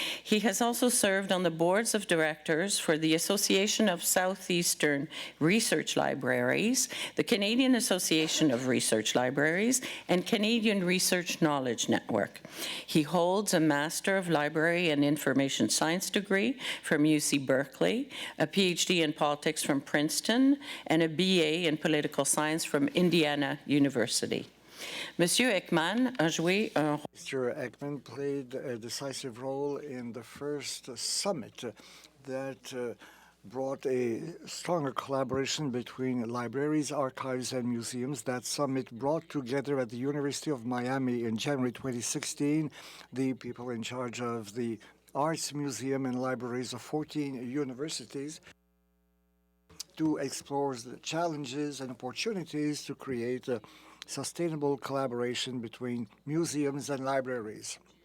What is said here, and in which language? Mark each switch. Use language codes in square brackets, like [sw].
[en] He has also served on the boards of directors for the Association of Southeastern Research Libraries, the Canadian Association of Research Libraries, and Canadian Research Knowledge Network. He holds a Master of Library and Information Science degree from UC Berkeley, a PhD in politics from Princeton, and a BA in political science from Indiana University. [fr] Monsieur Ekman a joué un rôle. [en] Mr. Ekman played a decisive role in the first summit that brought a stronger collaboration between libraries, archives, and museums. That summit brought together at the University of Miami in January 2016 the people in charge of the Arts Museum and libraries of 14 universities to explore the challenges and opportunities to create a sustainable collaboration between museums and libraries.